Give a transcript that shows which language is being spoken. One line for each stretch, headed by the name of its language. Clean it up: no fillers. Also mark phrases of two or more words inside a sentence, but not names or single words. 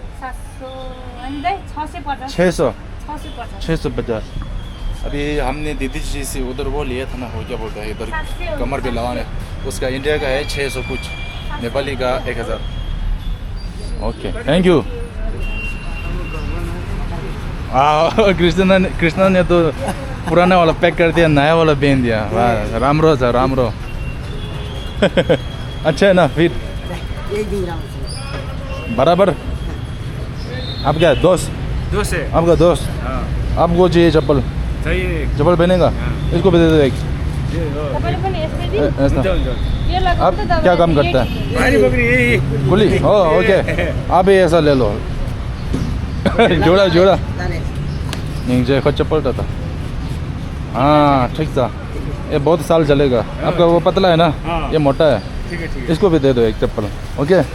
Hindi: 650 अभी हमने दीदी जी से उधर वो लिया था ना वो क्या बोलता है इधर कमर पे लगाने उसका इंडिया का है 600 कुछ नेपाली का 1000
English: okay thank you
Hindi: कृष्णा ने तो पुराना वाला पैक कर दिया नया वाला पहन दिया वाह
Nepali: राम्रो छ राम्रो
Hindi: अच्छा है ना फिर बराबर आप क्या दोस्त है आपका दोस्त आपको चाहिए चप्पल चप्पल पहनेगा इसको भी दे दो एक ऐसा आप क्या काम करता है कुली ओके आप ही ऐसा ले लो जोड़ा नहीं खुद चप्पल था हाँ ठीक था ये बहुत साल चलेगा आपका वो पतला है ना ये मोटा है इसको भी दे दो एक चप्पल ओके